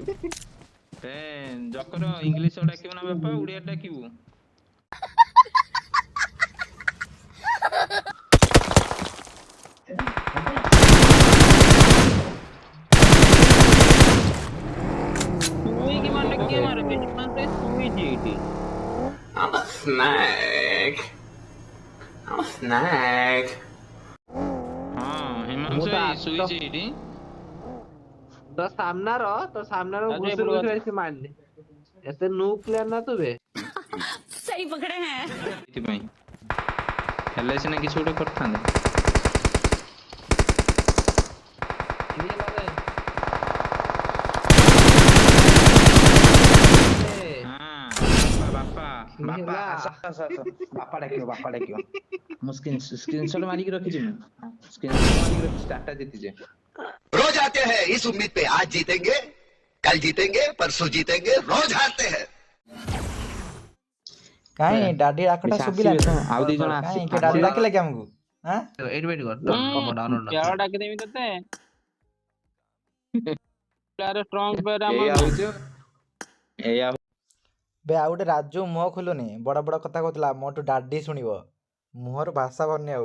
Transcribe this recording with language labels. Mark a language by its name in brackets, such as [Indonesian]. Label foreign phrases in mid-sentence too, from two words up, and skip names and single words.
[Odia] ଏ ଜକର ଇଂଲିଶ ଡାକିବ ନା ବାପା, ଓଡ଼ିଆ ଡାକିବୁ। ଶୋଇକି ମାରଲେ କିଏ ମାରେ? ବେଶୀ ଶୋଇଛି ଏଇଠି। [English] I'm a snack. I'm a snack. [Odia] ହଁ ମୁଁ ହିମାଂଶୁ ତ ଭାଇ ଶୋଇଛି ଏଇଠି। ତ ସାମ୍ନାର ରାଜୁ ଘୁଷୁରି ଏପଟକୁ ଘୁଷୁରି ଆସି ମାରନି। ଏତେ ନୁ ପ୍ଲେୟାର ନା ତୁ ବେ। [Hindi] सही पकड़े हैं। [Odia] ସେଥିପାଇଁ ହେଲେ ସିନା କିଛି ଗୋଟେ କରିଥାନ୍ତେ। କିଏ ହେଲା ରେ? ହଁ ବାପା ବାପା ହେଲା? ଆସ ଆସ ଆସ, ବାପା ଡାକିବ, ବାପା ଡାକିବ। ମୁଁ ସ୍କ୍ରିନଶଟ ମାରିକି ରଖିଛି, ମୁଁ ସ୍କ୍ରିନଶଟ ମାରିକି ରଖିଛି, ଡାଟା ଜିତିଛେ। [Hindi] रोज आते हैं इस उम्मीद पे आज जीतेंगे, कल जीतेंगे, परसों जीतेंगे, रोज हारते हैं। [Odia] କାଇଁ ଡାଡି ଡାକଟା ବେଶୀ ଶୁଭିଲାନି? ଆସିବେ ତ, ଆଉ ଦି ଜଣ କାଇଁ କିଏ ଡାଡି ଡାକିଲା କି ଆମକୁ? ଆଁ ଏଇଠି ବେଟ କର। ଡାଉନଲୋଡ ଖେଳ ଡାକିଦେବି ତତେ। [English] player strong player [Odia] ଏଇଆ ଆମର। ହଉଛି, ଏଇଆ ବେ ଆଉ ଗୋଟେ ରାଜୁ ମୁହଁ ଖୋଲୁନି, ବଡ ବଡ କଥା କହୁଥିଲା, ମୋଠୁ ଡାଡି ଶୁଣିବ, ମୁହଁରୁ ଭାଷା ବନି ଆଉ।